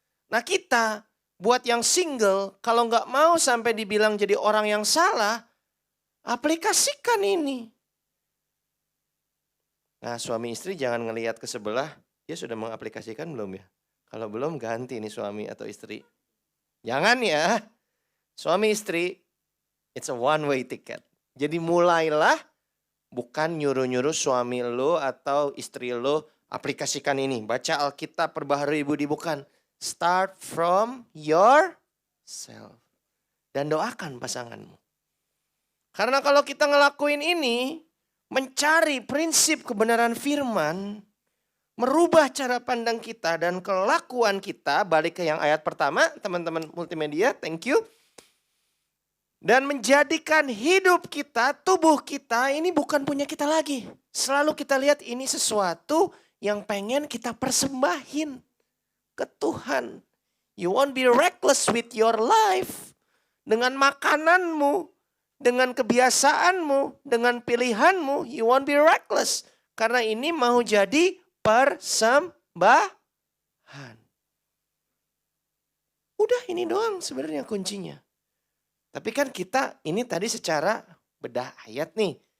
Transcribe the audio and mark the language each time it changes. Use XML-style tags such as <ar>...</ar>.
<id>Nah kita, buat yang single, kalau nggak mau sampai dibilang jadi orang yang salah, aplikasikan ini. Nah suami istri jangan ngelihat ke sebelah, dia sudah mengaplikasikan belum ya? Kalau belum ganti nih suami atau istri. Jangan ya. Suami istri,</id> <en>it's a one way ticket.</en> <id>Jadi mulailah bukan nyuruh-nyuruh suami lo atau istri lo aplikasikan ini. Baca Alkitab, perbaharui budi, bukan.</id> <en>Start from yourself.</en> <id>Dan doakan pasanganmu. Karena kalau kita ngelakuin ini, mencari prinsip kebenaran firman, merubah cara pandang kita dan kelakuan kita, balik ke yang ayat pertama, teman-teman multimedia, thank you. Dan menjadikan hidup kita, tubuh kita ini bukan punya kita lagi. Selalu kita lihat ini sesuatu yang pengen kita persembahin ke Tuhan.</id> <en>You won't be reckless with your life.</en> <id>Dengan makananmu, dengan kebiasaanmu, dengan pilihanmu,</id> <en>you won't be reckless.</en> <id>Karena ini mau jadi persembahan. Udah ini doang sebenarnya kuncinya. Tapi kan kita ini tadi secara bedah ayat nih.</id>